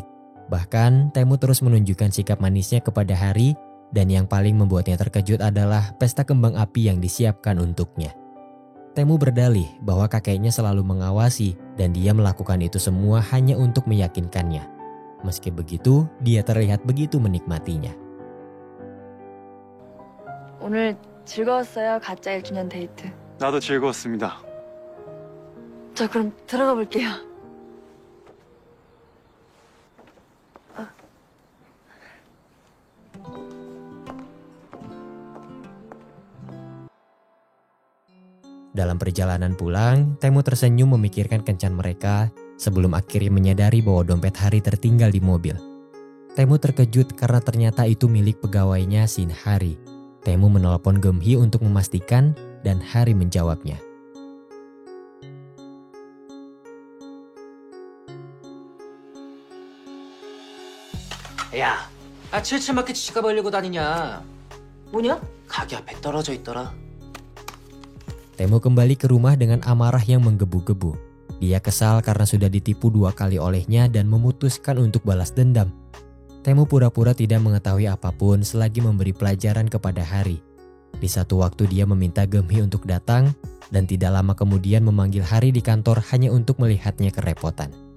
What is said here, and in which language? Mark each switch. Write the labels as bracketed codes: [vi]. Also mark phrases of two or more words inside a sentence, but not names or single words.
[id] Bahkan Taemu terus menunjukkan sikap manisnya kepada Hari dan yang paling membuatnya terkejut adalah pesta kembang api yang disiapkan untuknya. Taemu berdalih bahwa kakeknya selalu mengawasi dan dia melakukan itu semua hanya untuk meyakinkannya. Meski begitu, dia terlihat begitu menikmatinya. [ko] 오늘 즐거웠어요. 가짜 1주년 데이트. 나도 즐거웠습니다. 저 그럼 들어가 볼게요. [id] Dalam perjalanan pulang, Taemu tersenyum memikirkan kencan mereka sebelum akhirnya menyadari bahwa dompet Hari tertinggal di mobil. Taemu terkejut karena ternyata itu milik pegawainya Shin Hari. Taemu menelpon Geumhee untuk memastikan dan Hari menjawabnya. [ko] 야, 77마켓 지갑 벌리고 다니냐? 뭐냐? 가게 앞에 떨어져 있더라. [id] Taemu kembali ke rumah dengan amarah yang menggebu-gebu. Dia kesal karena sudah ditipu 2 kali olehnya dan memutuskan untuk balas dendam. Taemu pura-pura tidak mengetahui apapun selagi memberi pelajaran kepada Hari. Di satu waktu dia meminta Geumhee untuk datang dan tidak lama kemudian memanggil Hari di kantor hanya untuk melihatnya kerepotan.